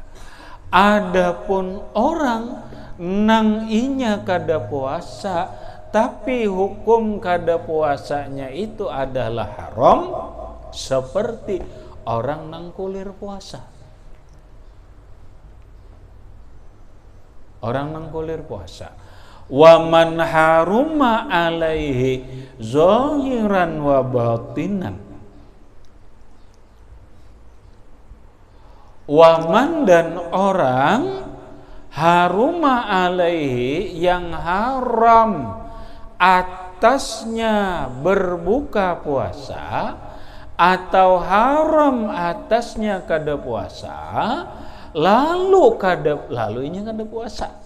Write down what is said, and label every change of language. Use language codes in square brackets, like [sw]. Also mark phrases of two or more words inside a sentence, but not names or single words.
[bjn] Adapun orang nang inya kada puasa tapi hukum kada puasanya itu adalah haram, seperti orang nang kulir puasa. Orang nang kulir puasa. [ar] ومن حرم عليه ظاهرا وباطنا. [bjn] Waman dan orang [ar] حرم عليه [bjn] yang haram atasnya berbuka puasa atau haram atasnya kada puasa, lalu ini kada puasa.